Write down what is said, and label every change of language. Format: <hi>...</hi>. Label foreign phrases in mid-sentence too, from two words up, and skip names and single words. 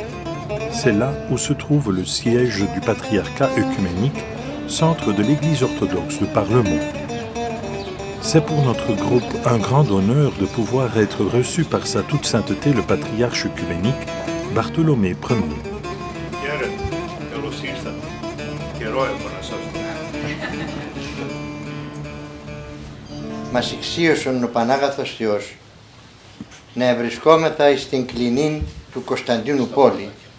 <fr>C'est là où se trouve le siège du patriarcat œcuménique, centre de l'Église orthodoxe de par le monde. C'est pour notre groupe un grand honneur de pouvoir être reçu par sa toute sainteté le patriarche œcuménique Bartholomée Ier.</fr> <el>Μας εξίωσον ο Πανάγαθος Θεός να ευρισκόμεθα εις την κλινήν του Κωνσταντίνου πόλη,</el>